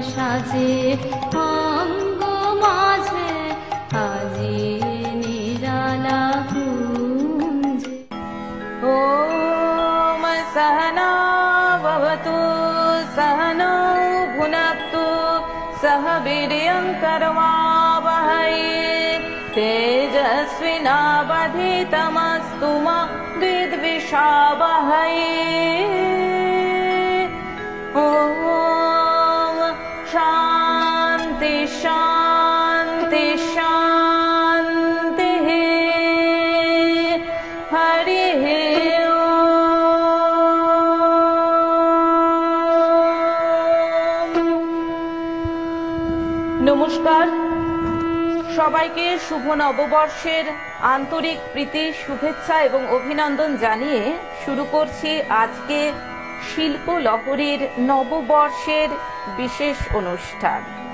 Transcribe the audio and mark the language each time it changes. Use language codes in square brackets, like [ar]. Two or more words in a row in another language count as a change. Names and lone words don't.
[bn] নাচে অঙ্গ মাঝে আজি নিরালা কুঞ্জে। [sa] ওম সহনা ভবতু सहनो भुनक्तु सह वीर्यं करवावहै तेजस्विनावधीतमस्तु मा विद्विषावहै। ॐ शान्ति शान्ति शान्तिः। [bn] हरिः নমস্কার সবাইকে শুভ নববর্ষের আন্তরিক প্রীতি শুভেচ্ছা এবং অভিনন্দন জানিয়ে শুরু করছি আজকে শিল্প লহরীর নববর্ষের বিশেষ অনুষ্ঠান।